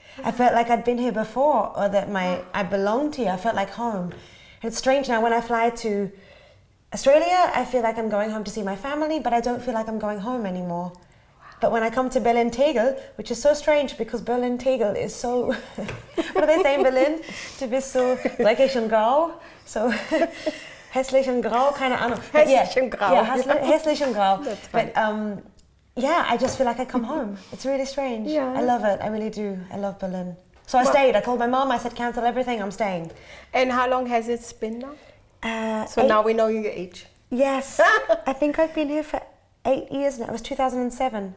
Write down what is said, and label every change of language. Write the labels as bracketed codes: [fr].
[en] I felt like I'd been here before, or that I belonged here. I felt like home. And it's strange now when I fly to Australia, I feel like I'm going home to see my family, but I don't feel like I'm going home anymore. But when I come to Berlin Tegel, which is so strange because Berlin Tegel is so, what do they say in Berlin? [de] Du bist so dreckig und grau. So hässlich und grau, keine Ahnung. Hässlich und grau. Yeah, hässlich und grau. [en] That's funny. But yeah, I just feel like I come home. It's really strange. Yeah. I love it. I really do. I love Berlin. So I stayed. I called my mom. I said, cancel everything. I'm staying. And how long has it been now? So 8 now we know your age. Yes. I think I've been here for 8 years now. It was 2007.